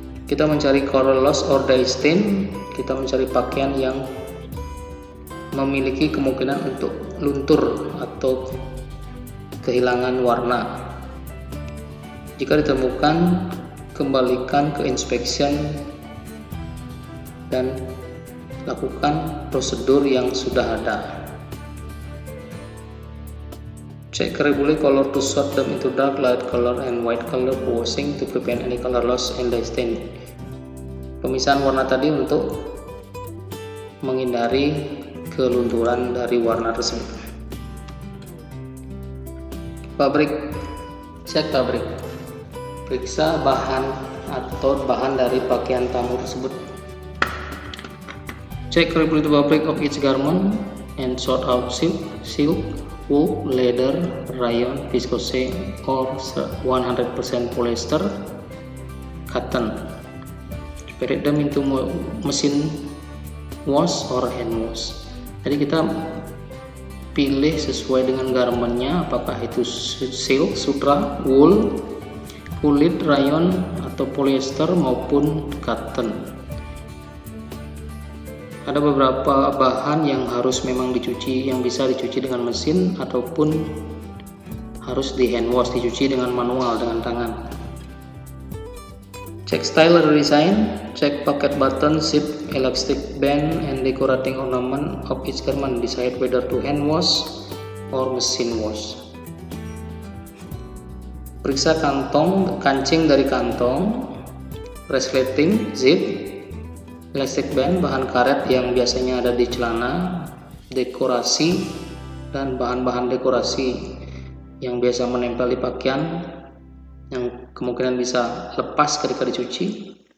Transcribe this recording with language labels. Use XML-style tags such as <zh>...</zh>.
<id>Kita mencari</id> <en>color loss or dye stain,</en> <id>kita mencari pakaian yang memiliki kemungkinan untuk luntur atau kehilangan warna. Jika ditemukan, kembalikan ke inspection dan lakukan prosedur yang sudah ada.</id> <en>Check carefully color to sort them into dark, light color, and white color for washing to prevent any color loss and dye stain.</en> <id>Pemisahan warna tadi untuk menghindari kelunturan dari warna tersebut. Pabrik, cek pabrik. Periksa bahan atau bahan dari pakaian tamu tersebut.</id> <en>Check carefully the fabric of each garment and sort out silk, wool, leather, rayon, viscose, or 100% polyester, cotton. Spread them into mesin wash or hand wash.</en> <id>Jadi kita pilih sesuai dengan garmennya, apakah itu silk, sutra, wool, kulit, rayon, atau polyester maupun cotton. Ada beberapa bahan yang harus memang dicuci, yang bisa dicuci dengan mesin ataupun harus di hand wash, dicuci dengan manual, dengan tangan.</id> <en>Check style design, check pocket button, zip, elastic band, and decorating ornament of each garment. Decide whether to hand wash or machine wash.</en> <id>Periksa kancing dari kantong, resleting, zip, elastic band, bahan karet yang biasanya ada di celana, dekorasi, dan bahan-bahan dekorasi yang biasa menempel di pakaian yang kemungkinan bisa lepas ketika dicuci.</id>